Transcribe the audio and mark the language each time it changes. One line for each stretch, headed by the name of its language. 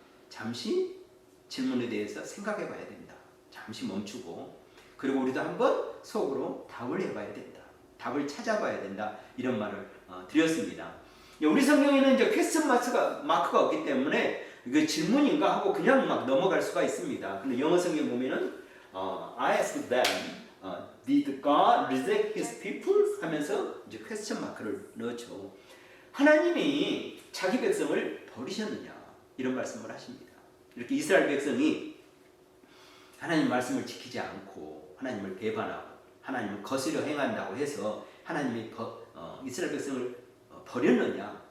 Korean: 잠시 질문에 대해서 생각해 봐야 된다. 잠시 멈추고 그리고 우리도 한번 속으로 답을 해봐야 된다. 답을 찾아봐야 된다. 이런 말을 드렸습니다. 우리 성경에는 이제 퀘스천 마크가 없기 때문에 이거 질문인가 하고 그냥 막 넘어갈 수가 있습니다. 근데 영어 성경 보면은
English: I asked them, did God reject His people?
Korean: 하면서 이제 퀘스천 마크를 넣죠. 하나님이 자기 백성을 버리셨느냐 이런 말씀을 하십니다. 이렇게 이스라엘 백성이 하나님 말씀을 지키지 않고 하나님을 배반하고 하나님을 거스려 행한다고 해서 하나님이 이스라엘 백성을 버렸느냐?